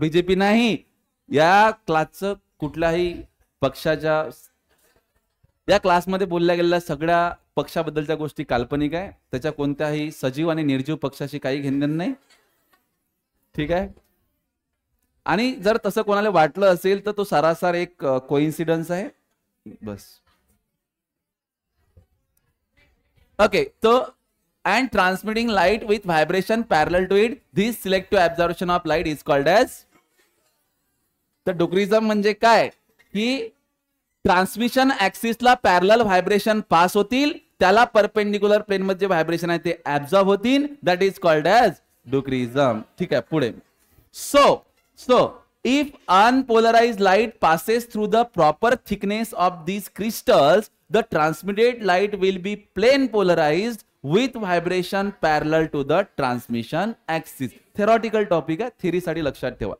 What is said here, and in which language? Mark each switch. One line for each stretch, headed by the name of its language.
Marathi: BJP नाही, या क्लासचं कुठल्याही पक्षाच्या, या क्लासमध्ये बोलल्या गेलेल्या सगळ्या पक्षाबद्दलच्या गोष्टी काल्पनिक आहे, त्याच्या कोणत्याही सजीव आणि निर्जीव पक्षाशी काही घेणं नाही. ठीक आहे. आणि जर तसं कोणाला वाटलं असेल तर तो सरासर एक कोइन्सिडन्स आहे बस. ओके. तो
English: and transmitting light with vibration parallel to it, this selective absorption of light is called as.
Marathi: तर डुकरिझम म्हणजे काय, की ट्रान्समिशन ऍक्सिसला पॅरलल व्हायब्रेशन पास होतील, त्याला परपेंडिक्युलर प्लेन मध्ये जे व्हायब्रेशन आहे ते ऍब्झॉर्ब होतील,
English: that is called as
Marathi: डुकरिझम. ठीक आहे, पुढे.
English: So if unpolarized light passes through the proper thickness of these crystals, the transmitted light will be plane polarized with vibration parallel to the transmission axis. Theoretical topic
Marathi: है, theory साठी लक्षात ठेवा.